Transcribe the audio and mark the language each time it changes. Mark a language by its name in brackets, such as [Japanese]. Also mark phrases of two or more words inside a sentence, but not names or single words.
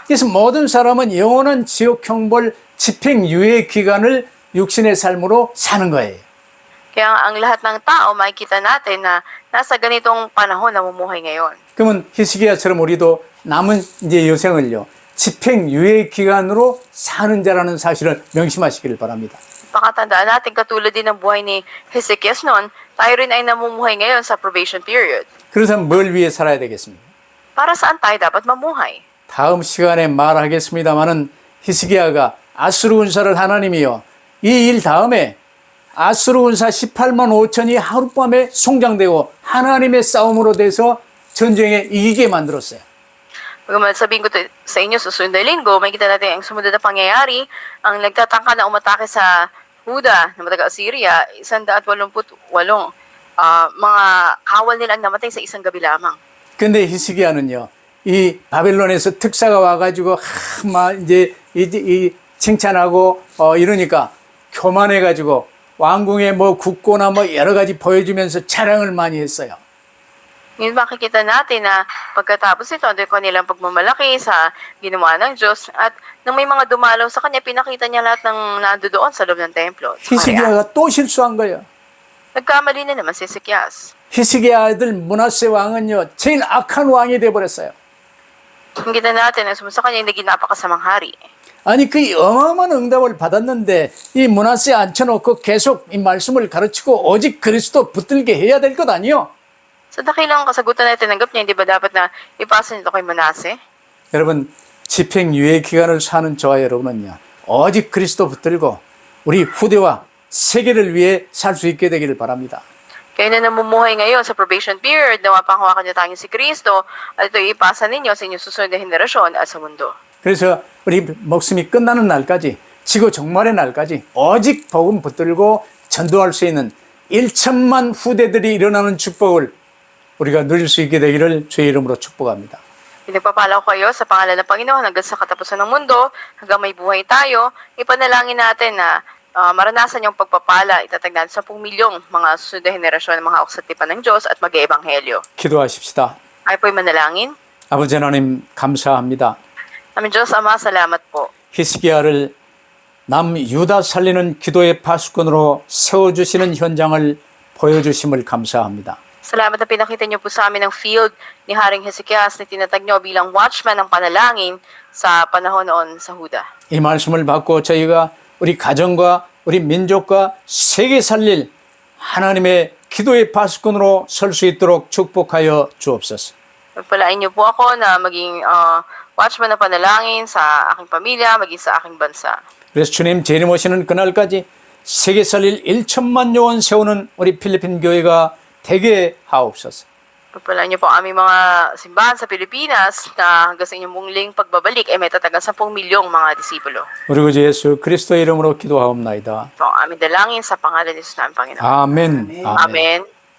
[Korean] 그래서 모든 사람은 영원한 지옥 형벌 집행유예 기간을 육신의 삶으로 사는 거예요. [Filipino] Kaya Kaya ang lahat ng tao, makikita natin na nasa ganitong panahon na namumuhay ngayon. [Korean] 그러면 히스기야처럼 우리도 남은 이제 여생을요, 집행유예 기간으로 사는 자라는 사실을 명심하시기를 바랍니다. [Filipino] Pakatandaan natin, katulad din ng buhay ni Hezekias noon, tayo rin ay namumuhay ngayon sa [English] probation period. [Korean] 그래서 뭘 위해 살아야 되겠습니까? [Filipino] Para saan tayo dapat mamuhay? [Korean] 다음 시간에 말하겠습니다마는 히스기야가 아수르 군사를 하나님이요, 이 일 다음에 아수르 군사 18만 5천이 하룻밤에 송장되고 하나님의 싸움으로 돼서 전쟁에 이기게 만들었어요. [Filipino] Bagaman sabihin ko sa inyo, susunod na linggo, makikita natin ang sumunod na pangyayari, ang nagtatangka na umatake sa Huda na taga-Assyria, 188 mga kawal nila ang namatay sa isang gabi lamang. [Korean] 근데 히스기야는요, 이 바벨론에서 특사가 와가지고 막 이제 이 칭찬하고 이러니까 교만해가지고 왕궁에 뭐 국고나 뭐 여러 가지 보여주면서 자랑을 많이 했어요. [Filipino] Ngayon makikita natin na pagkatapos ito, doon ko nilang pagmamalaki sa ginawa ng Diyos at nang may mga dumalaw sa kanya, pinakita niya lahat ng nandoon sa loob ng templo. [Korean] 히스기야가 또 실수한 거예요. [Filipino] Nagkamali na naman si Hezekias. [Korean] 히스기야 아들 므낫세 왕은요, 제일 악한 왕이 돼버렸어요. [Filipino] Makikita natin na sumunod sa kanya, naging napakasamang hari. [Korean] 아니 그 어마어마한 응답을 받았는데 이 므낫세 앉혀놓고 계속 이 말씀을 가르치고 오직 그리스도 붙들게 해야 될 것 아니요? [Filipino] Sa dakilang kasagutan na tinanggap niya, hindi ba dapat na ipasa nito kay Manase? [Korean] 여러분, 집행유예 기간을 사는 저와 여러분은요, 오직 그리스도 붙들고 우리 후대와 세계를 위해 살 수 있게 되기를 바랍니다. [Filipino] Kayo na namumuhay ngayon sa [English] probation period, [Filipino] na mapanghawakan niyo tayong si Kristo, at ito ipasa ninyo sa inyong susunod na henerasyon at sa mundo. [Korean] 그래서 우리 목숨이 끝나는 날까지, 지구 종말의 날까지 오직 복음 붙들고 전도할 수 있는 1천만 후대들이 일어나는 축복을 우리가 누릴 수 있게 되기를 주의 이름으로 축복합니다. [Filipino] Pinagpapala ko kayo sa pangalan ng Panginoon hanggang sa katapusan ng mundo, hanggang may buhay tayo, ipanalangin natin na maranasan yung pagpapala, itatag natin 10 milyong mga susunod na henerasyon ng mga oksatipan ng Diyos at mag-eebanghelyo. [Korean] 기도하십시다. [Filipino] Ay po'y manalangin. [Korean] 아버지 하나님 감사합니다. [Filipino] Aming Diyos Ama, salamat po. [Korean] 히스기야를 남유다 살리는 기도의 파수꾼으로 세워주시는 현장을 보여주심을 감사합니다. [Filipino] Salamat na pinakita niyo po sa amin ang field ni Haring Hezekias na tinatag niyo bilang watchman ng panalangin sa panahon noon sa Huda. [Korean] 이 말씀을 받고 저희가 우리 가정과 우리 민족과 세계 살릴 하나님의 기도의 파수꾼으로 설 수 있도록 축복하여 주옵소서. [Filipino] Pagpalain niyo po ako na maging watchman ng panalangin sa aking pamilya, maging sa aking bansa. [Korean] 그래서 주님 재림 오시는 그날까지 세계 살릴 1천만 요원 세우는 우리 필리핀 교회가 되게 하옵소서. [Filipino] Pagpalain niyo po ang aming mga simbahan sa Pilipinas na hanggang sa inyong muling pagbabalik ay may tatagang 10 milyong mga disipulo. [Korean] 우리 구주 예수 그리스도의 이름으로 기도하옵나이다. [Filipino] Ito ang aming dalangin sa pangalan ni Jesus namin Panginoon. [Korean] 아멘. [Filipino] Amen.